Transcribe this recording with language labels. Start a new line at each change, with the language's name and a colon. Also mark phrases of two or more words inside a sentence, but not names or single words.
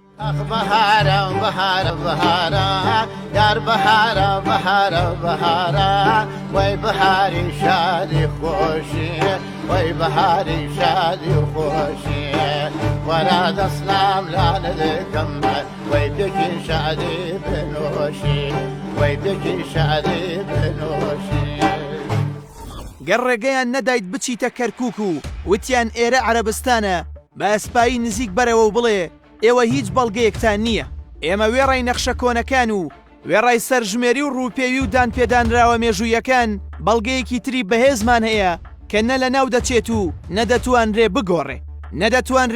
Kurdish: بهارا بهارا بهارا یار بهارا بهارا بهارا وای بهاری شادی خوشی وای بهاری شادی خوشی ورا دسلام لاله دکم وای بکی شادی بنوشی وای بکی شادی بنوشی
Central Kurdish: گەڕێگەیان نەدایت بچیتە کەرکووک و وتیان ئێرە عەرەبستانە بە ئەسپایی نزیک بەرەوە و بڵێ ئێوە هیچ بەڵگەیەکتان نییە ئێمە وێڕای نەخشە کۆنەکان و وێڕای سەرژمێری و ڕووپێوی و دانپێدانراوە مێژوویەکان بەڵگەیەکی تری بەهێزمان هەیە کە نە لە ناو دەچێت و نەدەتوانرێ بگۆڕێ نەدەتوانرێ